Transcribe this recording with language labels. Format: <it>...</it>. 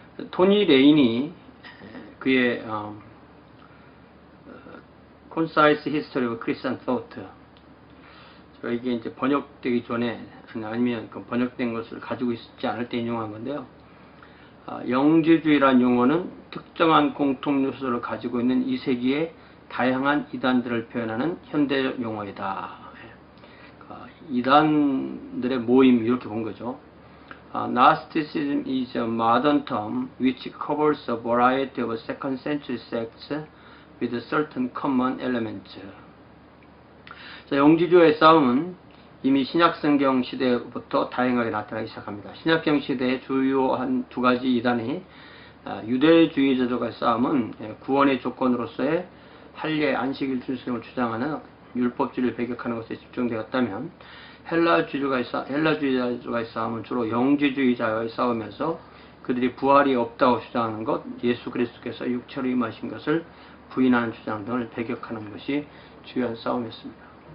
<ko>토니 레인이 그의 Concise History of Christian Thought, 이게 이제 번역되기 전에 아니면 번역된 것을 가지고 있지 않을 때 인용한 건데요. 영지주의란 용어는 특정한 공통 요소를 가지고 있는 이 세기의 다양한 이단들을 표현하는 현대적 용어이다. 이단들의 모임, 이렇게 본 거죠.</ko> <en>Gnosticism is a modern term which covers a variety of second century sects with certain common elements.</en> <ko>자, 영지주의의 싸움은 이미 신약성경 시대부터 다양하게 나타나기 시작합니다. 신약성 시대의 주요한 두 가지 이단이 유대주의자들과의 싸움은 구원의 조건으로서의 할례 안식일 준수령을 주장하는 율법주의를 배격하는 것에 집중되었다면 헬라주의자들과의 싸움은 주로 영지주의자와의 싸움에서 그들이 부활이 없다고 주장하는 것, 예수 그리스도께서 육체로 임하신 것을 부인하는 주장 등을 배격하는 것이 주요한 싸움이었습니다.</ko>